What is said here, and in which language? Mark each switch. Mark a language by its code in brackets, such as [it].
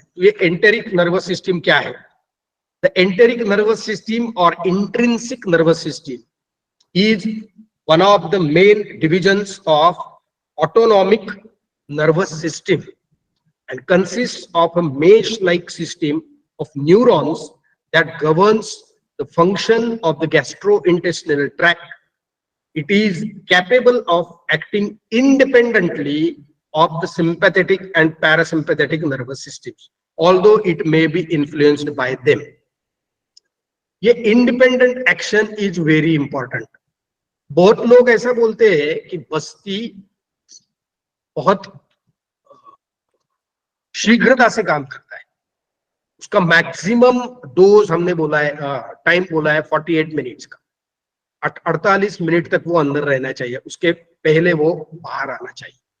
[hi] तो ये enteric nervous system क्या है? [en] The enteric nervous system और intrinsic nervous system is one of the main divisions of autonomic nervous system and consists of a mesh-like system of neurons that governs the function of the gastrointestinal tract. It is capable of acting independently of the sympathetic and parasympathetic nervous systems, although it may be influenced by them. ये independent action is very important. [hi] बहुत लोग ऐसा बोलते हैं कि बस्ती बहुत शीघ्रता से काम करता है. उसका मैक्सिमम डोज हमने बोला है, टाइम बोला है 48 मिनट्स का. 48 मिनट तक वो अंदर रहना चाहिए, उसके पहले वो बाहर आना चाहिए.